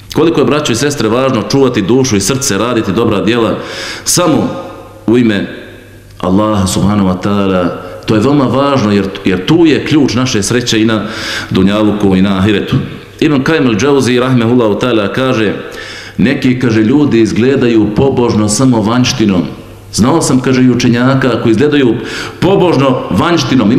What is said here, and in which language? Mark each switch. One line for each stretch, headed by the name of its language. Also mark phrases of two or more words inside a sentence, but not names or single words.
Bosnian: Koliko je, braćo i sestre, važno čuvati dušu i srce, raditi dobra djela samo u ime Allaha
Arabic: سبحانه وتعالى.
Bosnian: To je veoma važno jer tu je ključ naše sreće i na dunjaluku i na ahiretu. Ibn Kajim al-Džauzi
Arabic: رحمه الله تعالى
Bosnian: kaže, neki, kaže, ljudi izgledaju pobožno samo vanjštinom. Znao sam, kaže, i učenjaka koji izgledaju pobožno vanjštinom.